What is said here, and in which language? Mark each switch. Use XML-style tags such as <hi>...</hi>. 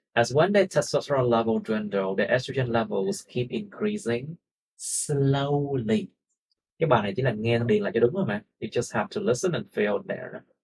<en>As when the testosterone level dwindle, the estrogen levels keep increasing slowly.</en> <vi>Cái bài này chỉ là nghe điền lại cho đúng rồi mà.</vi> <en>You just have to listen and feel there.</en>